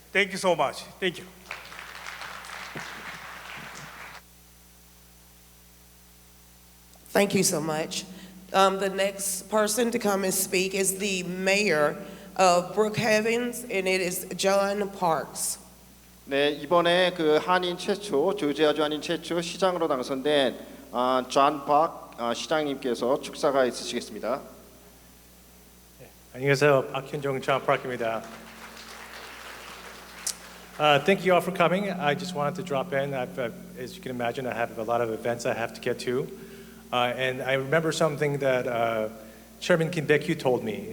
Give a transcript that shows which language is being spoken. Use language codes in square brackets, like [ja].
[en] Thank you so much. Thank you. Thank you so much. The next person to come and speak is the mayor of Brookhaven, and it is John Parks. [ko] 네, 이번에 그 한인 최초 조지아주 한인 최초 시장으로 당선된 존 박 시장님께서 축사가 있으시겠습니다. 안녕하세요. 박현종 John Park입니다. [en] Thank you all for coming. I just wanted to drop in. As you can imagine, I have a lot of events I have to get to. And I remember something that Chairman Kim Baek-hyu told me.